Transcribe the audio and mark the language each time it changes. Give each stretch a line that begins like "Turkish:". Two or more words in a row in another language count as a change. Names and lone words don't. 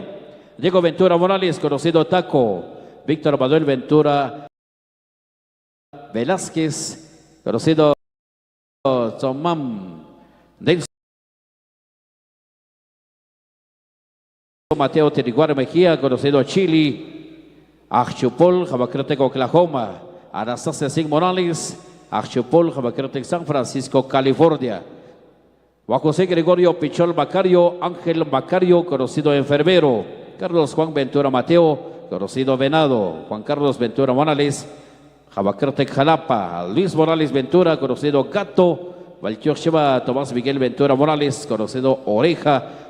Spanish: Diego Ventura Morales, conocido Taco. Víctor Manuel Ventura Velázquez, conocido Tomam. Nelson Mateo Tiriguar Mejía, conocido Chile. Archupol, Jabacrotec, Oklahoma. Anastasia Singh Morales, Archupol, Jabacrotec, San Francisco, California. Juan José Gregorio Pichol Macario, Ángel Macario, conocido enfermero. Carlos Juan Ventura Mateo, conocido Venado. Juan Carlos Ventura Morales, Jabacrtec Jalapa. Luis Morales Ventura, conocido Gato. Valtior Sheba Tomás Miguel Ventura Morales, conocido Oreja.